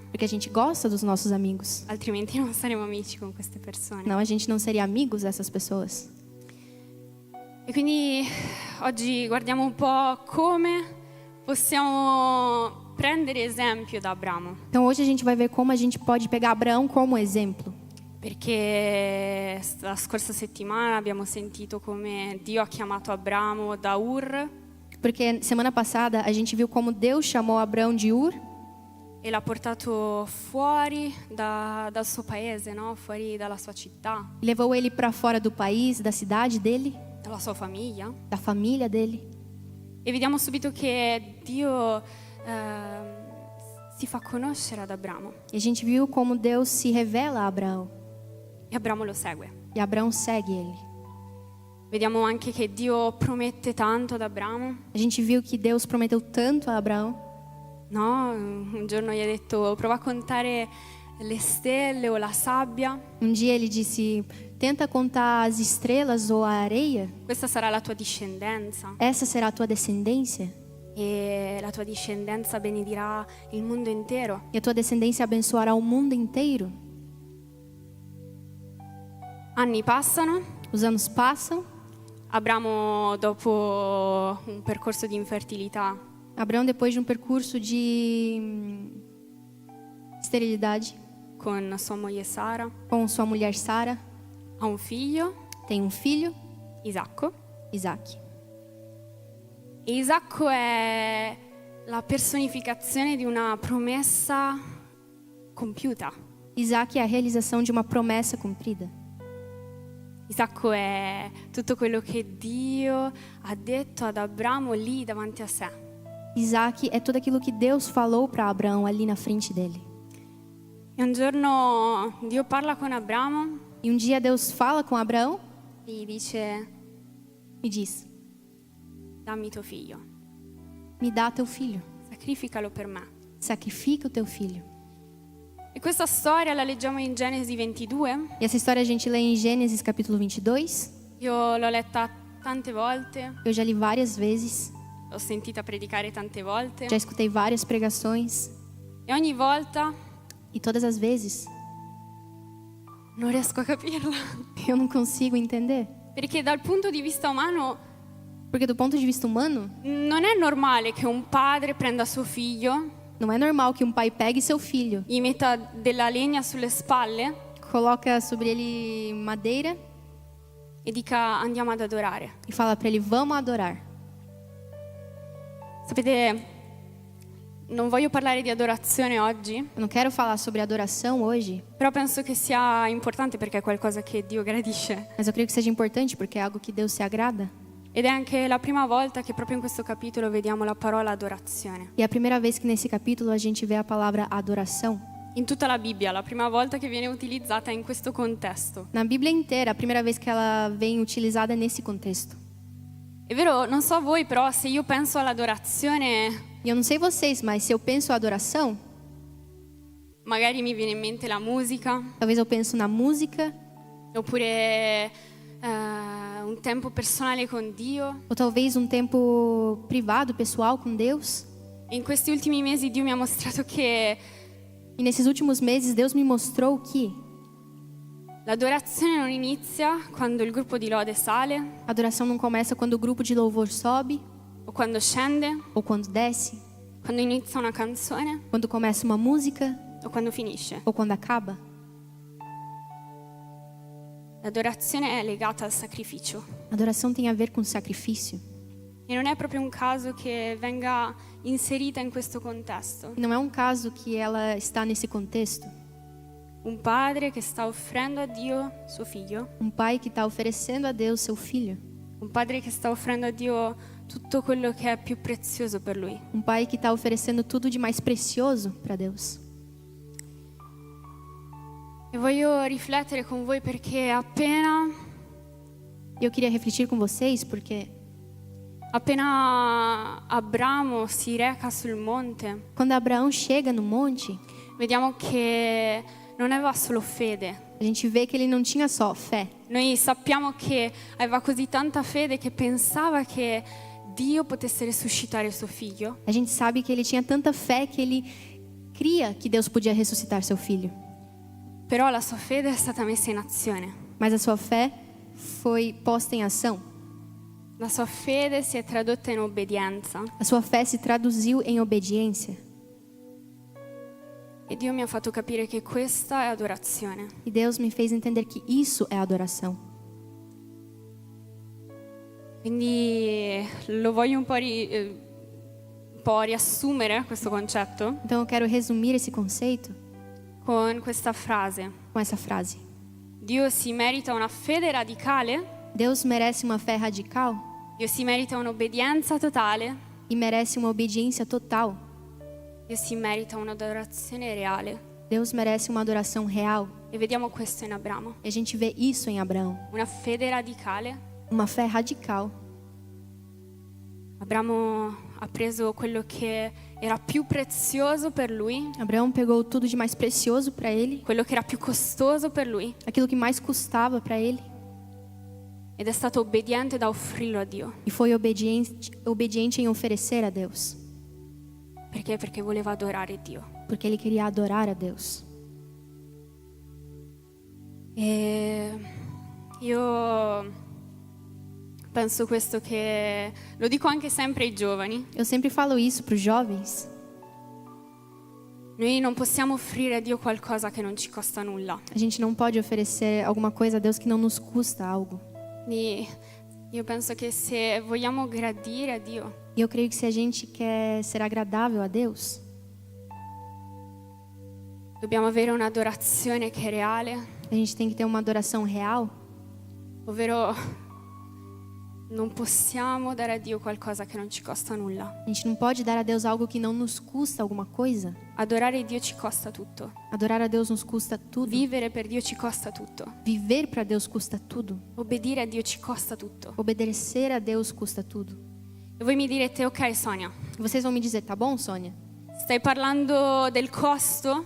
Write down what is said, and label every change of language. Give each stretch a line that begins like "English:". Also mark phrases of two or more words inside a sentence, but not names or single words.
Portuguese: Porque a gente gosta dos nossos amigos.
Italian: Altrimenti non saremo amici con queste persone.
Portuguese: Não, a gente não seria amigos dessas pessoas.
Italian: E quindi oggi guardiamo un po' come possiamo prendere esempio da Abramo.
Portuguese: Então hoje a gente vai ver como a gente pode pegar Abraão como exemplo.
Italian: Perché la scorsa settimana abbiamo sentito come Dio ha chiamato Abramo da Ur
Portuguese: Porque semana passada a gente viu como Deus chamou Abraão de Ur
Italian: e l'ha portato fuori dal suo paese, no? Fuori dalla sua città,
Portuguese: e levou ele para fora do país, da cidade dele,
Italian: dalla sua famiglia.
Portuguese: da família dele.
Italian: E vediamo subito che Dio si fa conoscere ad Abramo
Portuguese: E a gente viu como Deus se revela a Abraão.
Italian: e Abramo lo segue.
Portuguese: E Abraão segue ele.
Italian: Vediamo anche che Dio promette tanto ad Abramo,
Portuguese: A gente viu que Deus prometeu tanto a Abraão.
Italian: no? Un giorno gli ha detto: prova a contare le stelle o la sabbia,
Portuguese: Um dia ele disse: tenta contar as estrelas ou a areia.
Italian: questa sarà la tua discendenza
Portuguese: Essa será a tua descendência.
Italian: e la tua discendenza benedirà il mondo intero.
Portuguese: E a tua descendência abençoará o mundo inteiro.
Italian: Anni passano,
Portuguese: Os anos passam.
Italian: Abramo dopo un percorso di infertilità
Portuguese: Abraão, depois de um percurso de esterilidade
Italian: con sua moglie Sara,
Portuguese: com sua mulher Sara,
Italian: ha un figlio,
Portuguese: tem um filho,
Italian: Isacco.
Portuguese: Isaac.
Italian: E Isacco è la personificazione di una promessa compiuta.
Portuguese: Isaac é a realização de uma promessa cumprida.
Italian: Isacco è tutto quello che Dio ha detto ad Abramo lì davanti a sé.
Portuguese: Isaac é tudo aquilo que Deus falou para Abraão ali na frente dele.
Italian: E un giorno Dio parla con Abramo
Portuguese: E um dia Deus fala com Abraão
Italian: e gli dice:
Portuguese: e diz:
Italian: dammi tuo figlio,
Portuguese: me dá teu filho,
Italian: sacrificalo per me.
Portuguese: sacrifica o teu filho.
Italian: E questa storia la leggiamo in Genesi 22.
Portuguese: E essa história a gente lê em Gênesis capítulo 22.
Italian: Io l'ho letta tante volte,
Portuguese: Eu já li várias vezes,
Italian: l'ho sentita predicare tante volte
Portuguese: já escutei várias pregações.
Italian: e ogni volta
Portuguese: E todas as vezes
Italian: non riesco a capirla.
Portuguese: eu não consigo entender.
Italian: Perché dal punto di vista umano
Portuguese: Porque do ponto de vista humano,
Italian: non è normale che un padre prenda suo figlio,
Portuguese: não é normal que um pai pegue seu filho,
Italian: gli metta della legna sulle spalle
Portuguese: coloca sobre ele madeira
Italian: e dica andiamo ad adorare.
Portuguese: e fala para ele: vamos adorar.
Italian: Sapete, non voglio parlare di adorazione oggi,
Portuguese: Eu não quero falar sobre adoração hoje,
Italian: però penso che sia importante perché è qualcosa che Dio gradisce.
Portuguese: mas eu creio que seja importante porque é algo que Deus se agrada.
Italian: Ed è anche la prima volta che proprio in questo capitolo vediamo la parola adorazione.
Portuguese: E é a primeira vez que nesse capítulo a gente vê a palavra adoração.
Italian: In tutta la Bibbia, la prima volta che viene utilizzata in questo contesto.
Portuguese: Na Bíblia inteira, a primeira vez que ela vem utilizada nesse contexto.
Italian: È vero, non so a voi, però se io penso all'adorazione,
Portuguese: E eu não sei vocês, mas se eu penso adoração,
Italian: magari mi viene in mente la musica,
Portuguese: talvez eu penso na música,
Italian: oppure un tempo personale con Dio.
Portuguese: ou talvez um tempo privado, pessoal com Deus.
Italian: E in questi ultimi mesi Dio mi ha mostrato che
Portuguese: E nesses últimos meses Deus me mostrou que
Italian: l'adorazione non inizia quando il gruppo di lode sale
Portuguese: a adoração não começa quando o grupo de louvor sobe
Italian: o quando scende,
Portuguese: ou quando desce,
Italian: quando inizia una canzone
Portuguese: quando começa uma música
Italian: o quando finisce.
Portuguese: ou quando acaba.
Italian: L'adorazione è legata al sacrificio.
Portuguese: A adoração tem a ver com sacrifício.
Italian: E non è proprio un caso che venga inserita in questo contesto.
Portuguese: E não é um caso que ela está nesse contexto.
Italian: Un padre che sta offrendo a Dio suo figlio,
Portuguese: Um pai que está oferecendo a Deus seu filho.
Italian: un padre che sta offrendo a Dio tutto quello che è più prezioso per lui.
Portuguese: Um pai que está oferecendo tudo de mais precioso para Deus.
Italian: E voglio riflettere con voi perché appena
Portuguese: E eu queria refletir com vocês porque
Italian: Abramo si reca sul monte,
Portuguese: quando Abraão chega no monte,
Italian: vediamo che non aveva solo fede.
Portuguese: a gente vê que ele não tinha só fé.
Italian: Noi sappiamo che aveva così tanta fede che pensava che Dio potesse risuscitare suo figlio.
Portuguese: A gente sabe que ele tinha tanta fé que ele cria que Deus podia ressuscitar seu filho.
Italian: Però la sua fede è stata messa in azione.
Portuguese: Mas a sua fé foi posta em ação.
Italian: La sua fede si è tradotta in obbedienza.
Portuguese: A sua fé se traduziu em obediência.
Italian: E Dio mi ha fatto capire che questa è adorazione.
Portuguese: E Deus me fez entender que isso é adoração.
Italian: Quindi lo voglio un po' riassumere questo concetto
Portuguese: Então eu quero resumir esse conceito
Italian: con questa frase.
Portuguese: com essa frase.
Italian: Dio si merita una fede radicale,
Portuguese: Deus merece uma fé radical
Italian: Dio si merita un'obbedienza totale,
Portuguese: e merece uma obediência total.
Italian: Dio si merita un'adorazione reale.
Portuguese: Deus merece uma adoração real.
Italian: E vediamo questo in Abramo.
Portuguese: E a gente vê isso em Abraão.
Italian: Una fede radicale.
Portuguese: Uma fé radical.
Italian: Abramo ha preso quello che era più prezioso per lui,
Portuguese: Abraão pegou tudo de mais precioso para ele,
Italian: quello che era più costoso per lui,
Portuguese: aquilo que mais custava para ele,
Italian: ed è stato obbediente da offrirlo a Dio.
Portuguese: e foi obediente em oferecer a Deus,
Italian: Perché? Perché voleva adorare Dio.
Portuguese: porque ele queria adorar a Deus.
Italian: E io penso questo, che lo dico anche sempre ai giovani.
Portuguese: Eu sempre falo isso para os jovens.
Italian: Noi non possiamo offrire a Dio qualcosa che non ci costa nulla.
Portuguese: A gente não pode oferecer alguma coisa a Deus que não nos custa algo.
Italian: Quindi io penso che se vogliamo gradire a Dio,
Portuguese: E eu creio que se a gente quer ser agradável a Deus,
Italian: dobbiamo avere un'adorazione che è reale,
Portuguese: a gente tem que ter uma adoração real,
Italian: ovvero non possiamo dare a Dio qualcosa che non ci costa nulla.
Portuguese: a gente não pode dar a Deus algo que não nos custa alguma coisa.
Italian: Adorare Dio ci costa tutto.
Portuguese: Adorar a Deus nos custa tudo.
Italian: Vivere per Dio ci costa tutto.
Portuguese: Viver para Deus custa tudo.
Italian: Obbedire a Dio ci costa tutto.
Portuguese: Obedecer a Deus custa tudo.
Italian: E voi mi direte, ok Sonia,
Portuguese: Vocês vão me dizer, tá bom, Sônia?
Italian: stai parlando del costo,